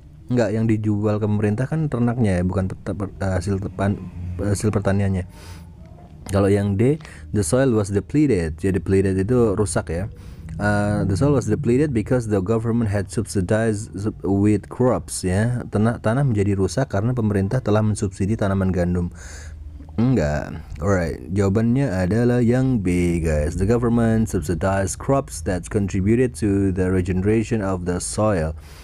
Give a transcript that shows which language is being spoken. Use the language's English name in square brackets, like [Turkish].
[Indonesian] Enggak, yang dijual ke pemerintah kan ternaknya ya, bukan hasil pertaniannya. Kalau yang D, [English] the soil was depleted. [Indonesian] Jadi depleted itu rusak ya. [English] The soil was depleted because the government had subsidized wheat crops ya. [Indonesian] Tanah menjadi rusak karena pemerintah telah mensubsidi tanaman gandum. Enggak. Alright, jawabannya adalah yang B guys. [English] The government subsidized crops that contributed to the regeneration of the soil.